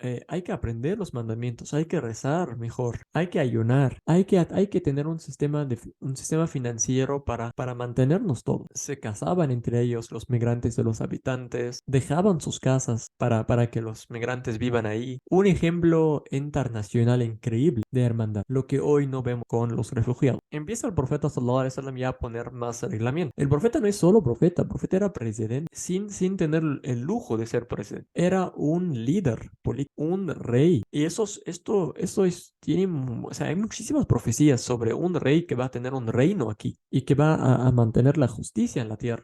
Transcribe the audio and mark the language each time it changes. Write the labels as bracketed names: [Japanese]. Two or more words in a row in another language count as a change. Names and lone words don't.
[Spanish] Hay que aprender los mandamientos, hay que rezar mejor, hay que ayunar, hay que tener un sistema financiero para mantenernos todos. Se casaban entre ellos los migrantes de los habitantes, dejaban sus casas para que los migrantes vivan ahí. Un ejemplo internacional increíble de hermandad, lo que hoy no vemos con los refugiados. Empieza el profeta [Arabic] صلى الله عليه وسلم [Spanish] ya a poner más reglamento. El profeta no es solo profeta, el profeta era presidente sin tener el lujo de ser presidente. Era un líder político, un rey. Y o sea, hay muchísimas profecías sobre un rey que va a tener un reino aquí y que va a mantener la justicia en la tierra.